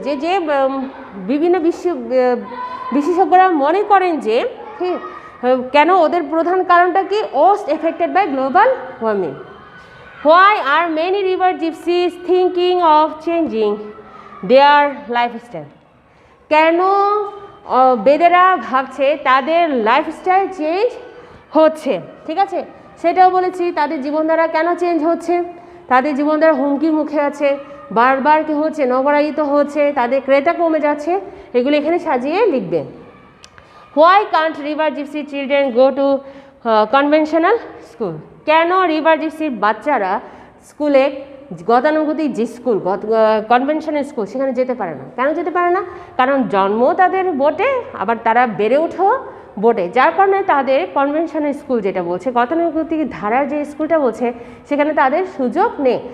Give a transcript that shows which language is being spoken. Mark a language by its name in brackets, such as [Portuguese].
[Bangla] যে যে বিভিন্ন বিশেষজ্ঞরা মনে করেন যে কেন ওদের প্রধান কারণটা কি, [English] Most affected by global warming. Why are many river gypsies thinking of changing their lifestyle? [Bangla] কেন বেদেরা ভাবছে তাদের লাইফস্টাইল চেঞ্জ হচ্ছে, ঠিক আছে, সেটাও বলেছি। তাদের জীবনধারা কেন চেঞ্জ হচ্ছে, তাদের জীবনধারা হুমকির মুখে আছে, বারবার কি হচ্ছে, নগরায়িত হচ্ছে, তাদের ক্রেতা কমে যাচ্ছে, এগুলো এখানে সাজিয়ে লিখবে। [English] Why can't river gypsy children go to conventional school? [Bangla] কেন রিভার জিপসির বাচ্চারা স্কুলে, গতানুগতিক যে স্কুল, কনভেনশনাল স্কুল, সেখানে যেতে পারে না? কেন যেতে পারে না? কারণ জন্ম তাদের বোটে, আবার তারা বেড়ে ওঠেও বোটে, যার কারণে তাদের কনভেনশনাল স্কুল যেটা বলছে, গতানুগতিক ধারার যে স্কুলটা বলছে, সেখানে তাদের সুযোগ নেই।